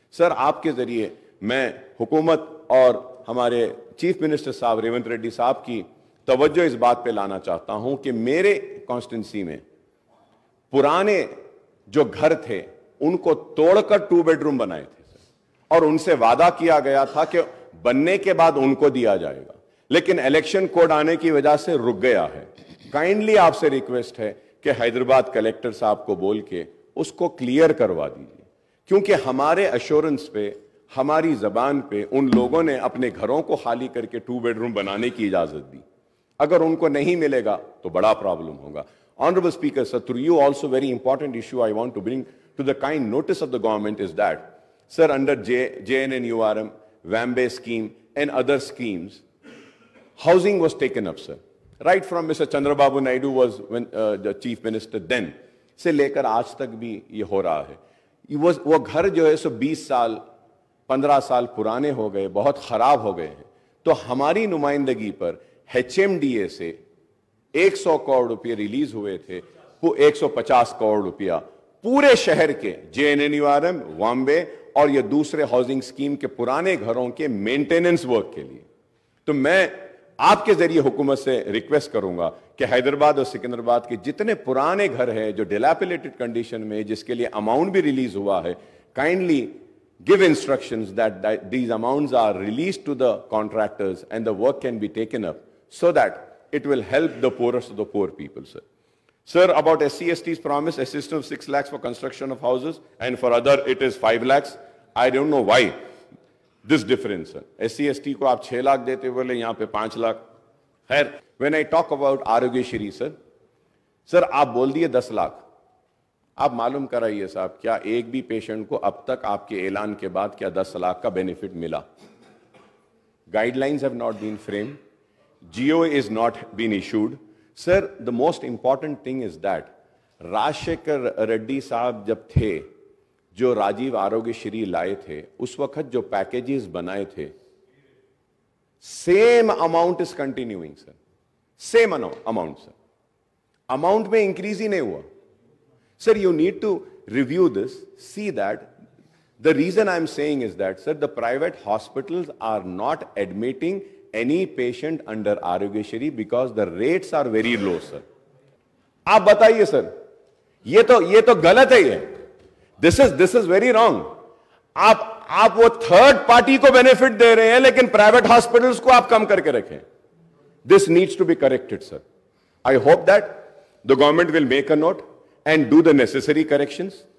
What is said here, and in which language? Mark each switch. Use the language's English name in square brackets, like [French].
[Urdu] سر آپ کے ذریعے میں حکومت اور ہمارے چیف منسٹر صاحب ریونت ریڈی صاحب کی توجہ اس بات پہ لانا چاہتا ہوں کہ میرے کانسٹیٹنسی میں پرانے جو گھر تھے ان کو توڑ کر 2 بیڈروم بنائے تھے اور ان سے وعدہ کیا گیا تھا کہ بننے کے بعد ان کو دیا جائے گا, لیکن الیکشن کوڈ آنے کی وجہ سے رک گیا ہے. کائنڈلی آپ سے ریکویسٹ ہے کہ حیدرآباد کلیکٹر صاحب کو بول کے اس کو کلیئر کروا دیجیے, کیونکہ ہمارے ایشورنس پہ, ہماری زبان پہ ان لوگوں نے اپنے گھروں کو خالی کر کے 2 بیڈروم بنانے کی اجازت دی. اگر ان کو نہیں ملے گا تو بڑا پرابلم ہوگا. [English] Honorable Speaker, sir, through you also very important issue I want to bring to the kind notice of the government is that, sir, under JNNURM, Vambe scheme and other schemes, housing was taken up, sir. Right from Mr. Chandrababu Naidu was the chief minister then, [Urdu] سے لے کر آج تک بھی یہ ہو رہا ہے. وہ گھر جو ہے سو 20 سال 15 سال پرانے ہو گئے, بہت خراب ہو گئے ہیں. تو ہماری نمائندگی پر HMDA سے 100 کروڑ روپے ریلیز ہوئے تھے, وہ 150 کروڑ روپیہ پورے شہر کے JNNURM, وامبے اور یہ دوسرے ہاؤسنگ سکیم کے پرانے گھروں کے مینٹیننس ورک کے لیے. تو میں آپ کے ذریعے حکومت سے ریکویسٹ کروں گا کہ حیدرآباد اور سکندرآباد کے جتنے پرانے گھر ہیں جو ڈیلیپلیٹڈ کنڈیشن میں, جس کے لیے اماؤنٹ بھی ریلیز ہوا ہے, kindly [English] give instructions that these amounts are released to the contractors and the work can be taken up so that it will help the poorest of the poor people, sir. Sir, about SC/ST's promise assistance of 6 lakhs for construction of houses and for other it is 5 lakhs. I don't know why this difference, sir. [Urdu] SC/ST کو آپ 6 لاکھ دیتے بولے, یہاں پہ 5 لاکھ. خیر, [English] when I talk about [Urdu] Arogya Shri, sir, آپ بول دیے 10 لاکھ. آپ معلوم کرائیے صاحب, کیا ایک بھی پیشنٹ کو اب تک آپ کے اعلان کے بعد کیا 10 لاکھ کا بینیفٹ ملا؟ Guide lines [English] have not been framed. GO is not been issued. Sir, the most important thing is that [Urdu] راجشیکھر ready صاحب جب تھے, جو راجیو آروگیہ شری لائے تھے, اس وقت جو پیکیجز بنائے تھے, [English] same amount is continuing, sir. Same amount, sir. Amount [Urdu] میں [English] increase [Urdu] ہی نہیں ہوا. [English] Sir, you need to review this, see that. The reason I'm saying is that, sir, the private hospitals are not admitting any patient under Aarogya Shri because the rates are very low, sir. [Urdu] آپ بتائیے sir, یہ تو غلط ہے یہ. [English] This is very wrong. [Urdu] آپ آپ وہ تھرڈ پارٹی کو بینیفٹ دے رہے ہیں لیکن پرائیویٹ ہاسپٹلس کو آپ کم کر کے رکھیں. [English] This needs to be corrected sir. I hope that the government will make a note and do the necessary corrections.